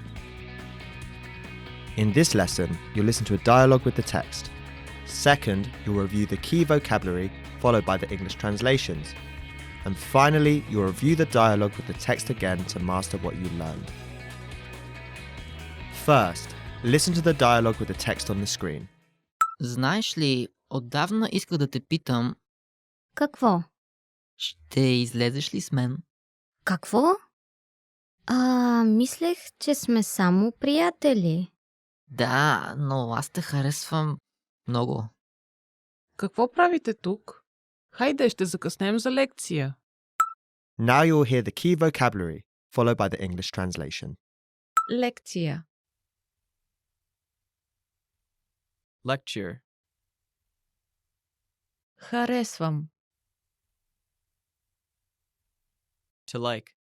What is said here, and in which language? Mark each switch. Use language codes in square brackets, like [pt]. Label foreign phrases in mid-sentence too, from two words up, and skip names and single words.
[en] In this lesson, you'll listen to a dialogue with the text. Second, you'll review the key vocabulary, followed by the English translations. And finally, you'll review the dialogue with the text again to master what you learned. First, listen to the dialogue with the text on the screen. [bg] Знаеш ли, отдавна исках да те питам, Какво? ще излезеш ли с мен? Какво? Мислех, че сме само приятели. Да, но аз те харесвам много. Какво правите тук? Хайде, ще закъснем за лекция. [en] Now you'll hear the key vocabulary, followed by the English translation. [bg] Лекция. [en] Lecture. [bg] Харесвам. [en] To like.